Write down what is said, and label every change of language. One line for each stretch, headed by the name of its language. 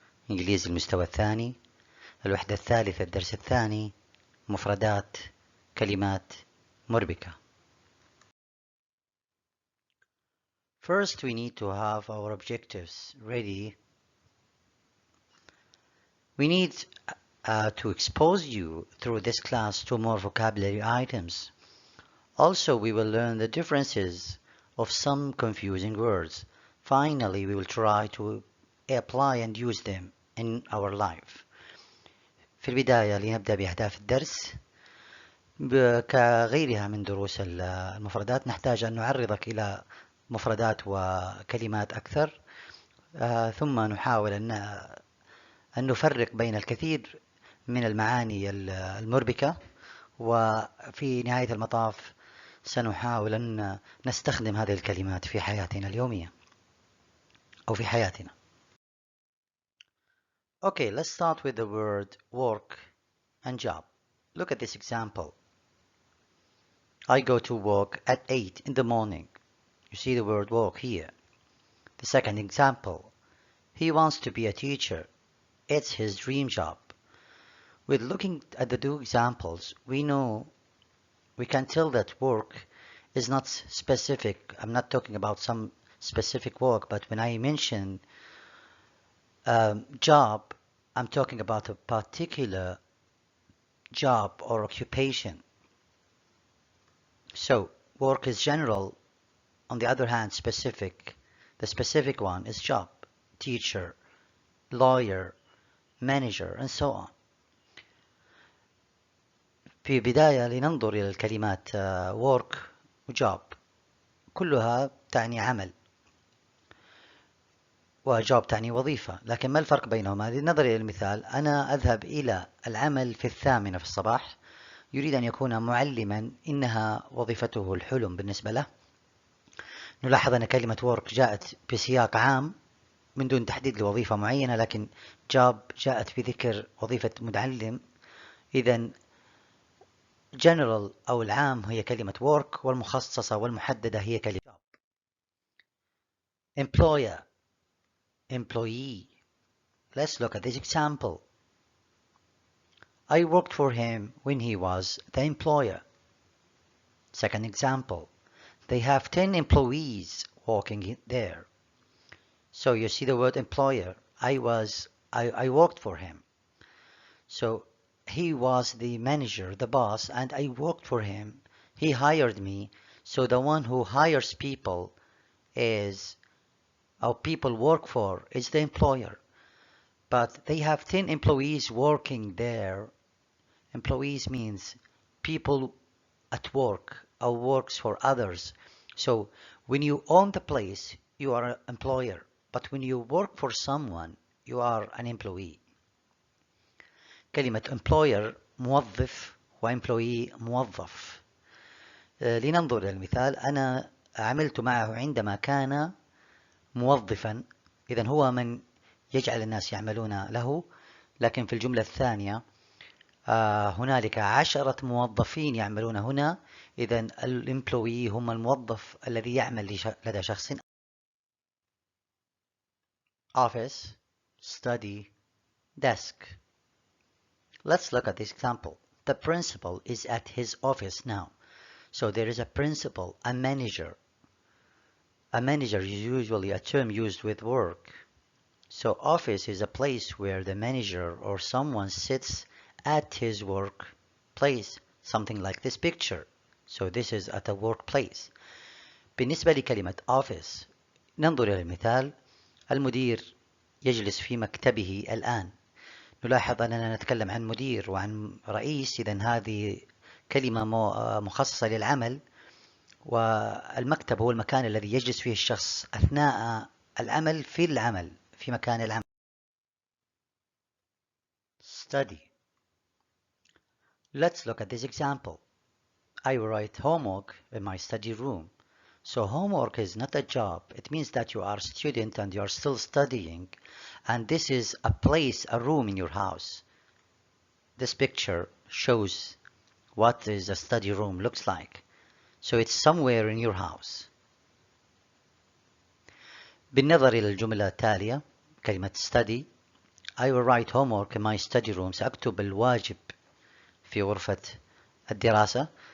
Arabic: انجليزي المستوى الثاني، الوحدة الثالثة الدرس الثاني، مفردات، كلمات، مربكة.
English: First we need to have our objectives ready. We need to expose you through this class to more vocabulary items. Also, we will learn the differences of some confusing words. Finally, we will try to apply and use them in our life.
Arabic: في البداية لنبدأ بأهداف الدرس. كغيرها من دروس المفردات نحتاج أن نعرضك إلى مفردات وكلمات أكثر، ثم نحاول أن نفرق بين الكثير من المعاني المربكة، وفي نهاية المطاف سنحاول أن نستخدم هذه الكلمات في حياتنا اليومية أو في حياتنا.
English: Okay, let's start with the word work and job. Look at this example. I go to work at 8 in the morning. You see the word work here. The second example. He wants to be a teacher. It's his dream job. With looking at the two examples, we can tell that work is not specific. I'm not talking about some specific work, but when I mention job, I'm talking about a particular job or occupation. So work is general, on the other hand specific. The specific one is job, teacher, lawyer, manager, and so on.
Arabic: في بداية لننظر إلى الكلمات work و job. كلها تعني عمل، وجوب تعني وظيفة، لكن ما الفرق بينهما؟ للنظر إلى المثال، أنا أذهب إلى العمل في 8 في الصباح، يريد أن يكون معلما، إنها وظيفته الحلم بالنسبة له. نلاحظ أن كلمة work جاءت بسياق عام من دون تحديد لوظيفة معينة، لكن job جاءت بذكر وظيفة معلم. إذن general أو العام هي كلمة work، والمخصصة والمحددة هي كلمة job.
English: employer, employee. Let's look at this example. I worked for him when he was the employer. Second example. They have 10 employees working there. So you see the word employer. I worked for him. So he was the manager, the boss, and I worked for him. He hired me. So the one who hires people is, or people work for, is the employer. But they have 10 employees working there. Employees means people at work or works for others. So when you own the place, you are an employer. But when you work for someone, you are an employee.
Arabic: كلمة employer موظف وemployee موظف. لننظر إلى المثال. أنا عملت معه عندما كان موظفا، إذن هو من يجعل الناس يعملون له. لكن في الجملة الثانية هنالك 10 موظفين يعملون هنا، إذن الemployee هم الموظف الذي يعمل لدى شخص.
English: Office, study, desk. Let's look at this example. The principal is at his office now. So there is a principal, a manager. A manager is usually a term used with work. So office is a place where the manager or someone sits at his workplace, something like this picture. So this is at a workplace.
Arabic: بالنسبة لكلمة office ننظر إلى المثال. المدير يجلس في مكتبه الآن. نلاحظ أننا نتكلم عن مدير وعن رئيس، إذن هذه كلمة مخصصة للعمل، والمكتب هو المكان الذي يجلس فيه الشخص أثناء العمل في مكان العمل.
English: Study. Let's look at this example. I write homework in my study room. So homework is not a job. It means that you are a student and you are still studying, and this is a place, a room in your house. This picture shows what is a study room looks like. So it's somewhere in your house.
Arabic: بالنظر إلى الجملة التالية كلمة study.
English: I will write homework in my study room.
Arabic: سأكتب الواجب في غرفة الدراسة.